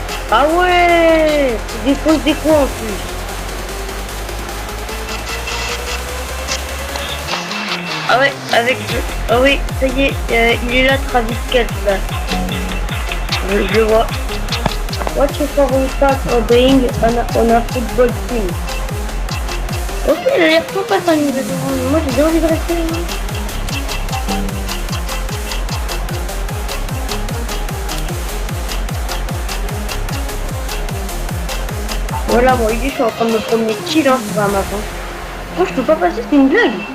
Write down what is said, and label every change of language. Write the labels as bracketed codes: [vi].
[fr] Ah ouais! Des fausses décos en plus. Ah ouais, avec... Ah oui, ça y est, il est là, Travis Kelce, là. Je le vois. [en] What's your favorite part of being on a football team? [fr] Ok, il a l'air sympa ça, moi j'ai bien envie de rester là. Voilà, moi je suis en train de me promener chill hein, sur un map. Moi je peux pas passer, c'est une blague.